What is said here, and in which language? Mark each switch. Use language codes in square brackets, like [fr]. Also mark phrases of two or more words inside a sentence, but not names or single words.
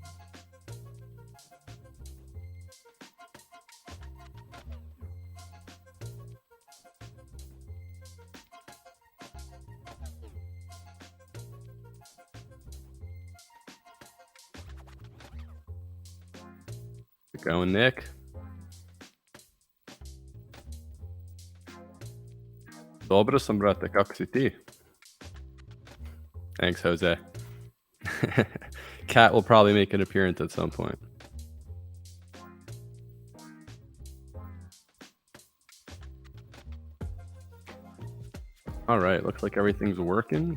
[en] How's it going, Nick? [sr] Dobro sam, brate. Kako si ti? [en] Thanks, Jose. Cat will probably make an appearance at some point. All right, looks like everything's working.